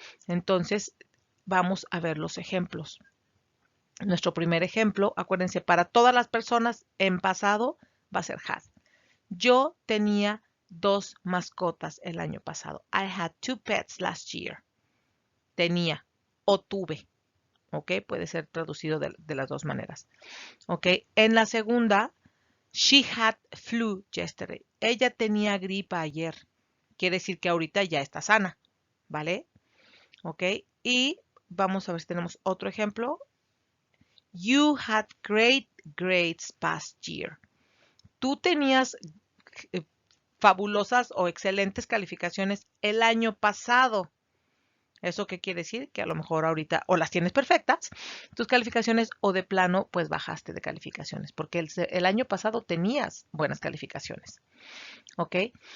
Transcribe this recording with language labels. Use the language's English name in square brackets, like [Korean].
[Spanish] Entonces, vamos a ver los ejemplos. Nuestro primer ejemplo, acuérdense, para todas las personas en pasado va a ser had. Yo tenía 2 mascotas el año pasado. [English] I had 2 pets last year. [Spanish] Tenía o tuve. [English] ¿Ok? [Spanish] Puede ser traducido de las dos maneras. ¿Ok? En la segunda, [English] she had flu yesterday. [Spanish] Ella tenía gripa ayer. Quiere decir que ahorita ya está sana. ¿Vale? ¿Ok? Y vamos a ver si tenemos otro ejemplo. [English] You had great grades past year. [Spanish] Tú tenías fabulosas o excelentes calificaciones el año pasado. ¿Eso qué quiere decir? Que a lo mejor ahorita o las tienes perfectas, tus calificaciones, o de plano pues bajaste de calificaciones, porque el año pasado tenías buenas calificaciones. ¿Ok?